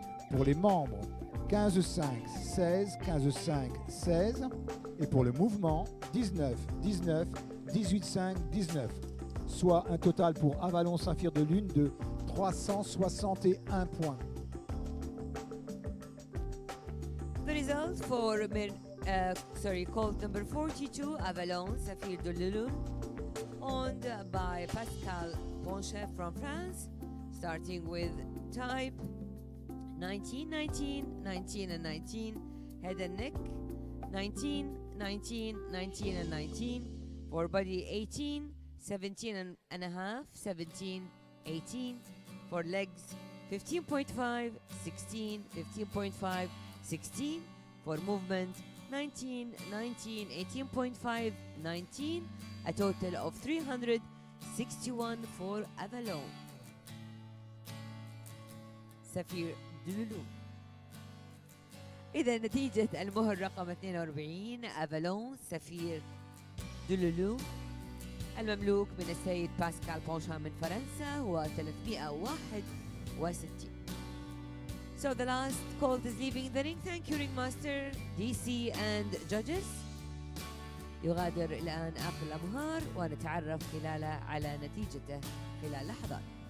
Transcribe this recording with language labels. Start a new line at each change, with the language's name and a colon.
French: Pour les membres, 15, 5, 16, 15, 5, 16. Et pour le mouvement, 19, 19, 18, 5, 19. Soit un total pour Avalon Saphir de Lune de 361 points.
English: The results for colt number 42, Avalon Saphir de Lune, owned by Pascal Ponchef from France, starting with type 19, 19, 19 and 19, head and neck 19, 19, 19 and 19, for body 18, 17 and a half, 17, 18, for legs 15.5, 16, 15.5, 16, for movement 19, 19, 18.5, 19, a total of 361 for Avalon سفير دلولو.
Arabic: إذا نتيجة المهر رقم 42 أفالون سفير دلولو المملوك من السيد باسكال بونشان من فرنسا هو 361.
English: So the last colt is leaving the ring. Thank you ringmaster, DC and judges.
Arabic: يغادر الآن آخر الأمهار ونتعرف خلاله على نتيجته خلال لحظات.